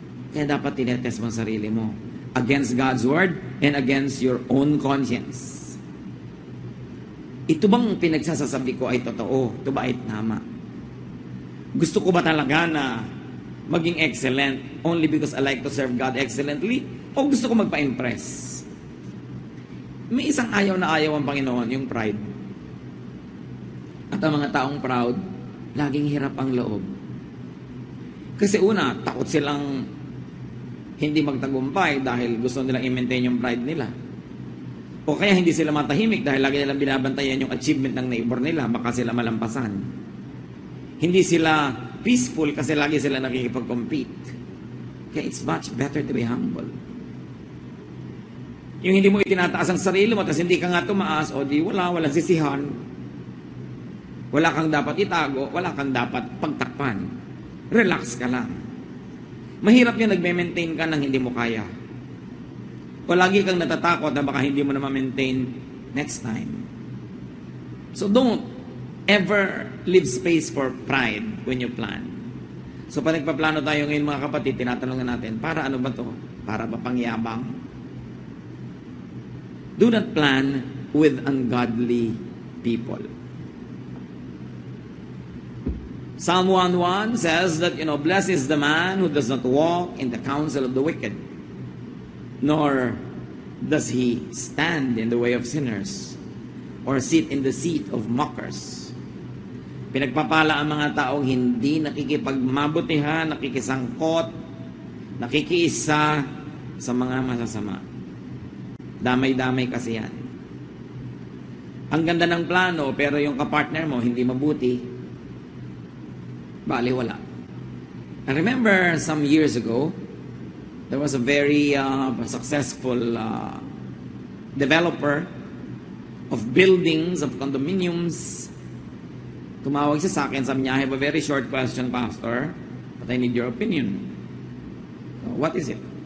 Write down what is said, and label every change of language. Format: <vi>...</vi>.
<tl>Kaya dapat tinetest mo ang sarili mo</tl> <en>against God's word and against your own conscience.</en> <tl>Ito bang pinagsasasabi ko ay totoo? Ito ba ay tama? Gusto ko ba talaga na maging excellent</tl> <en>only because I like to serve God excellently?</en> <tl>O gusto ko magpa-impress? May isang ayaw na ayaw ang Panginoon, yung pride. At ang mga taong proud, laging hirap ang loob. Kasi una, takot silang hindi magtagumpay dahil gusto nilang i-maintain yung pride nila. O kaya hindi sila matahimik dahil lagi nilang binabantayan yung achievement ng neighbor nila, baka sila malampasan. Hindi sila peaceful kasi lagi sila nakikipag-compete.</tl> <en>Kaya it's much better to be humble.</en> <tl>Yung hindi mo itinataas ang sarili mo, tapos hindi ka nga tumaas, o di walang sisihan. Wala kang dapat itago, wala kang dapat pagtakpan. Relax ka lang. Mahirap yung nagme-maintain ka nang hindi mo kaya. O lagi kang natatakot na baka hindi mo na ma-maintain next time.</tl> <en>So don't ever leave space for pride when you plan.</en> <tl>So pag nagpaplano tayo ngayon mga kapatid, tinatanong natin, para ano ba to? Para ba pangyabang?</tl> <en>Do not plan with ungodly people. Psalm 1:1 says that, blessed is the man who does not walk in the counsel of the wicked, nor does he stand in the way of sinners, or sit in the seat of mockers.</en> <tl>Pinagpapala ang mga taong hindi nakikipagmabutihan, nakikisangkot, nakikiisa sa mga masasama. Damay-damay kasi yan. Ang ganda ng plano, pero yung kapartner mo hindi mabuti, baliwala.</tl> <en>I remember some years ago, there was a very successful developer of buildings, of condominiums.</en> <tl>Tumawag siya sa akin, sabi niya,</tl> <en>I have a very short question, Pastor, but I need your opinion. So, what is it?</en>